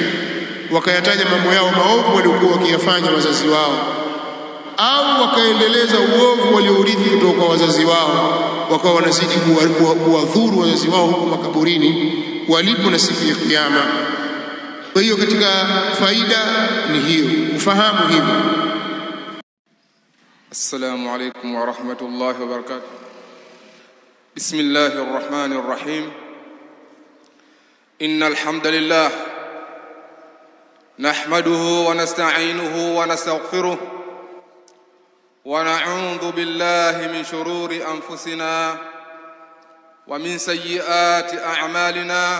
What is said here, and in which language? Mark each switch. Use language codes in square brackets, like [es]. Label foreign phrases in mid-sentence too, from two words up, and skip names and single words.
[sw] Wakayataja mambo yao maovu waliokuwa wakiyafanya wazazi wao, au wakaendeleza uovu waliourithi kutoka kwa wazazi wao, wakawa wanazidi kuwadhuru wazazi wao huko makaburini walipo na siku ya Kiyama. Kwa hiyo katika faida ni hiyo, ufahamu hivyo. [ar] السلام عليكم ورحمة الله وبركاته. بسم الله الرحمن الرحيم. إن الحمد لله نحمده ونستعينه ونستغفره ونعوذ بالله من شرور أنفسنا ومن سيئات أعمالنا.